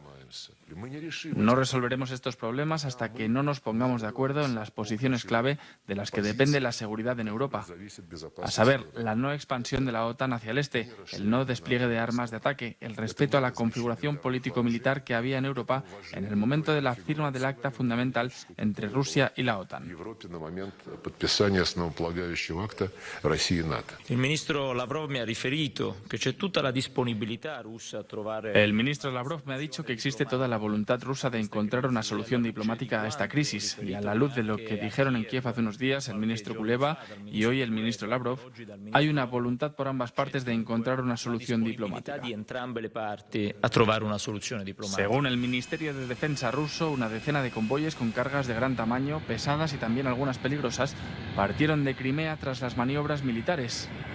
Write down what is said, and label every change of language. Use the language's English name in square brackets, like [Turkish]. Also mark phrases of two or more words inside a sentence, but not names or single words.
[Spanish] No resolveremos estos problemas hasta que no nos pongamos de acuerdo en las posiciones clave de las que depende la seguridad en Europa, a saber, la no expansión de la OTAN hacia el este, el no despliegue de armas de ataque, el respeto a la configuración político-militar que había en Europa en el momento de la firma del acta fundamental entre Rusia y la OTAN. [Italian] Il ministro Lavrov mi ha riferito che c'è tutta la disponibilità russa a trovare. [Spanish] El ministro Lavrov me ha dicho que existe toda la voluntad rusa de encontrar una solución diplomática a esta crisis, y a la luz de lo que dijeron en Kiev hace unos días el ministro Kuleba y hoy el ministro Lavrov, hay una voluntad por ambas partes de encontrar una solución diplomática. Según el Ministerio de Defensa ruso, una decena de convoyes con cargas de gran tamaño, pesadas y también algunas peligrosas, partieron de Crimea tras las maniobras militares.